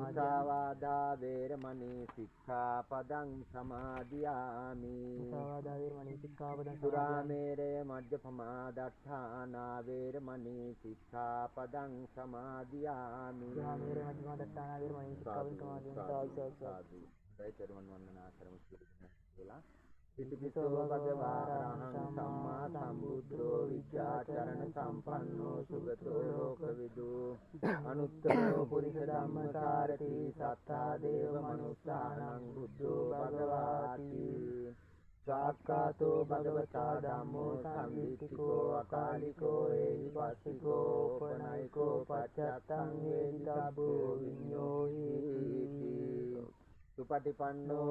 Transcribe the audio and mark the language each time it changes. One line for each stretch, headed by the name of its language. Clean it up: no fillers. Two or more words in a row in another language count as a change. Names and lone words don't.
Pali: මුසාවාදා වේරමණී සික්ඛාපදං සමාදියාමි මුසාවාදා වේරමණී සික්ඛාපදං සමාදියාමි සුරාමේරය මජ්ජපමාදට්ඨානා වේරමණී සික්ඛාපදං සමාදියාමි සුරාමේරය මජ්ජපමාදට්ඨානා වේරමණී සික්ඛාපදං සමාදියාමි සාදු
Sinhala: දෛතරුවන් වන්දනා කරමු කියලා
Pali: ඉතිපිසෝ භගවා රහං සම්මා සම්බුද්ධෝ විද්‍යාචරණ සම්පන්නෝ සුගතෝ ලෝකවිදු අනුත්තරෝ පුරිස ධම්මසාරති සත්තා දේව මනුස්සානං බුද්ධෝ භගවාති සාක්කාතෝ භගවතා ධම්මෝ සම්දිත්තිකෝ අකාලිකෝ ඒහිපස්සිකෝ උපනයිකෝ පච්චත්තං වේදිතබ්බෝ විඤ්ඤෝහි සුපටිපන්නෝ